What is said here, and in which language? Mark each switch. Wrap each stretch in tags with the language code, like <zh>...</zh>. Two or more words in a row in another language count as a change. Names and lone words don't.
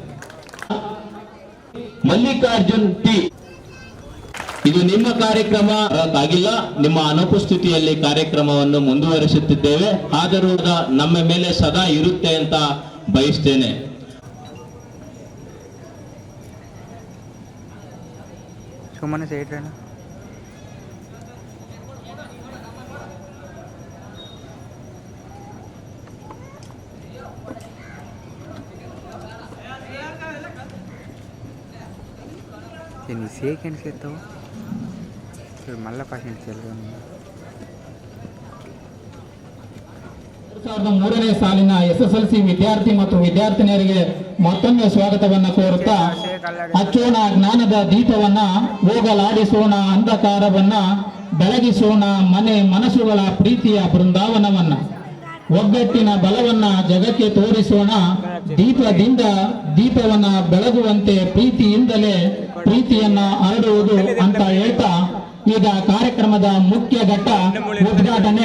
<kn>ಮಲ್ಲಿಕಾರ್ಜುನ್ ಟಿ, ಇದು ನಿಮ್ಮ ಕಾರ್ಯಕ್ರಮ ಆಗಿಲ್ಲ, ನಿಮ್ಮ ಅನುಪಸ್ಥಿತಿಯಲ್ಲಿ ಕಾರ್ಯಕ್ರಮವನ್ನು ಮುಂದುವರಿಸುತ್ತಿದ್ದೇವೆ. ಆದರೂ ನಮ್ಮ ಮೇಲೆ ಸದಾ ಇರುತ್ತೆ ಅಂತ ಬಯಸ್ತೇನೆ. ಸುಮ್ಮನೆ ಸೈಡ್</kn> <te>ఎన్ని సెకండ్స్ ఎత్తావు మళ్ళీ పర్సెంట్ చెల్లు.</te> <kn>2003ನೇ ಸಾಲಿನ SSLC ವಿದ್ಯಾರ್ಥಿ ಮತ್ತು ವಿದ್ಯಾರ್ಥಿನಿಯರಿಗೆ ಮತ್ತೊಮ್ಮೆ ಸ್ವಾಗತವನ್ನ ಕೋರುತ್ತಾ, ಹಚ್ಚೋಣ ಜ್ಞಾನದ ದೀಪವನ್ನ, ಹೋಗಲಾಡಿಸೋಣ ಅಂಧಕಾರವನ್ನ, ಬೆಳಗಿಸೋಣ ಮನೆ ಮನಸ್ಸುಗಳ ಪ್ರೀತಿಯ ಬೃಂದಾವನವನ್ನ, ಒಗ್ಗಟ್ಟಿನ ಬಲವನ್ನ ಜಗಕ್ಕೆ ತೋರಿಸೋಣ, ದೀಪದಿಂದ ದೀಪವನ್ನ ಬೆಳಗುವಂತೆ ಪ್ರೀತಿಯಿಂದಲೇ ಪ್ರೀತಿಯನ್ನ ಹರಡುವುದು ಅಂತ ಹೇಳ್ತಾ, ಈಗ ಕಾರ್ಯಕ್ರಮದ ಮುಖ್ಯ ಘಟ್ಟ ಉದ್ಘಾಟನೆ.</kn>